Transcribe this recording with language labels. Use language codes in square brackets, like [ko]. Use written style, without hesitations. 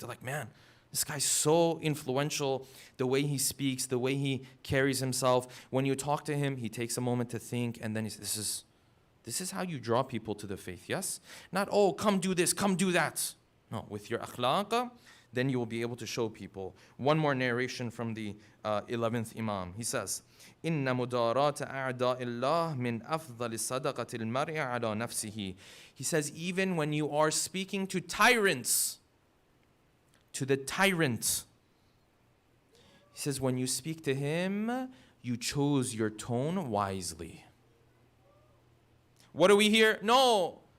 [en] They're like, man, this guy's so influential. The way he speaks, the way he carries himself. When you talk to him, he takes a moment to think, and then this is how you draw people to the faith, yes? Not, oh, come do this, come do that. No, with your akhlaq, then you will be able to show people. One more narration from the 11th Imam. He says, [ar] إِنَّ مُدَارَاتَ أَعْدَاءِ اللَّهِ مِنْ أَفْضَلِ صَدَقَةِ الْمَرْءِ عَلَى نَفْسِهِ. [en] He says, even when you are speaking to tyrants, to the tyrant, He says, when you speak to him, you chose your tone wisely. What do we hear? No.